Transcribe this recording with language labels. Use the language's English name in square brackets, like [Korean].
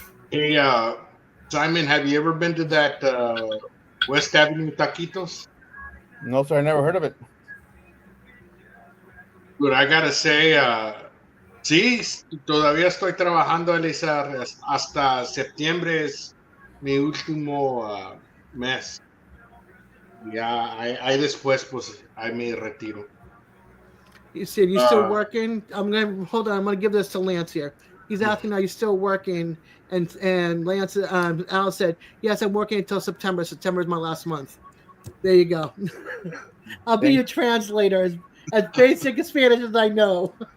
[English] Hey, Simon, have you ever been to that West Avenue Taquitos? No, sir, I never heard of it. But I gotta say, [Spanish] sí, todavía estoy trabajando, Elisa, hasta septiembre es mi último mes. Ya, ahí después, pues, ahí me retiro. [English] You said you still working? I'm gonna hold on. I'm gonna give this to Lance here. He's asking, "Are you still working?" And Lance, Al said, "Yes, I'm working until September. September is my last month." There you go. I'll be your translator, as basic as Spanish as I know.